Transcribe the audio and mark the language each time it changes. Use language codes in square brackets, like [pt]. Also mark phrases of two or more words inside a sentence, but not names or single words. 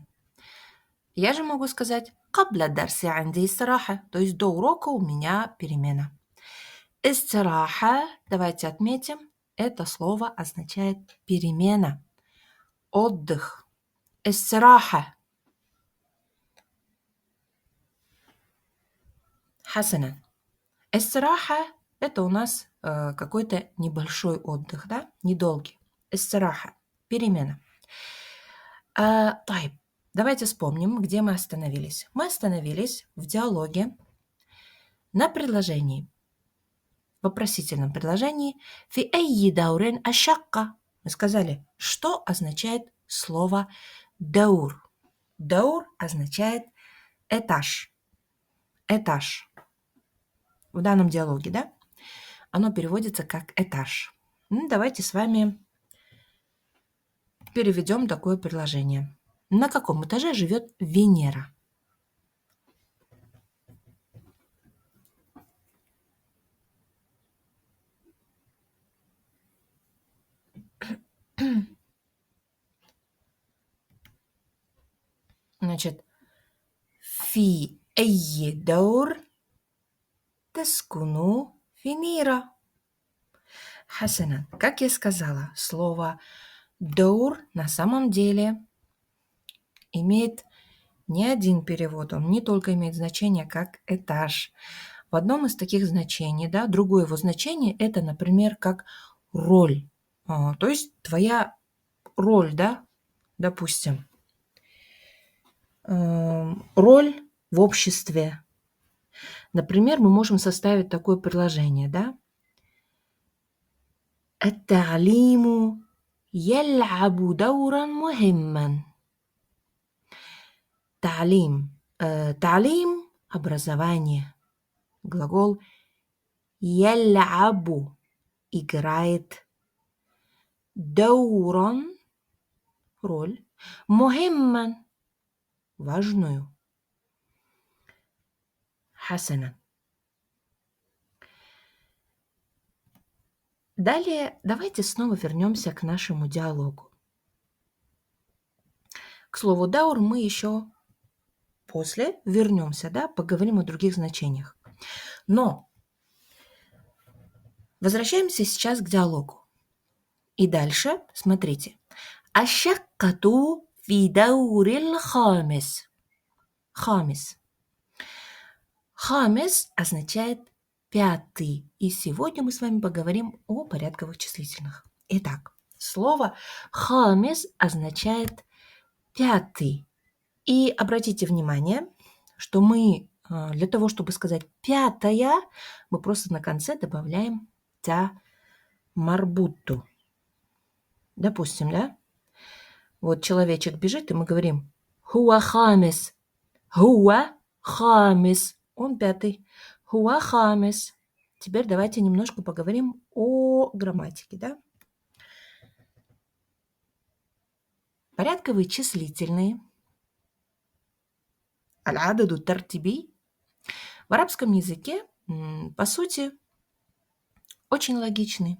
[ru] Я же могу сказать [ar] قبل الدرس عندي استراحة, [ru] то есть до урока у меня перемена. Истираха, давайте отметим, это слово означает перемена, отдых. [ar] استراحة. حسنا. [ru] Истираха – это у нас какой-то небольшой отдых, да, недолгий. Истираха – перемена. Тайп. Давайте вспомним, где мы остановились. Мы остановились в диалоге на предложении, в вопросительном предложении [ar] «في أي دور الشقة». [ru] Мы сказали, что означает слово «даур». «Даур» означает «этаж». «Этаж». В данном диалоге, да? Оно переводится как «этаж». Давайте с вами переведем такое предложение. На каком этаже живет Венера? Значит, [ar] «في أي دور تسكن Венера». [ru] Хасана, как я сказала, слово «даур» на самом деле имеет не один перевод, он не только имеет значение как «этаж». В одном из таких значений, да, другое его значение – это, например, как роль. То есть твоя роль, да, допустим, роль в обществе. Например, мы можем составить такое предложение, да? [ar] التعليم يلعب دورا مهما. [ru] Талим – образование. Глагол يلعب – играет. Дауран – роль. Мухимман – важную. Хасана. Далее давайте снова вернемся к нашему диалогу. К слову даур мы еще после вернемся, да, поговорим о других значениях. Но возвращаемся сейчас к диалогу. И дальше, смотрите. [ar] الشقة في الدور الخامس. [ru] Хамис. Хамис означает пятый. И сегодня мы с вами поговорим о порядковых числительных. Итак, слово хамис означает пятый. И обратите внимание, что мы для того, чтобы сказать пятая, мы просто на конце добавляем тя марбуту. Допустим, да? Вот человечек бежит, и мы говорим [ar] هو خامس. هو خامس. [ru] Он пятый. [ar] هو خامس. [ru] Теперь давайте немножко поговорим о грамматике, да? Порядковые числительные. [ar] العدد الترتيبي. [ru] В арабском языке, по сути, очень логичны.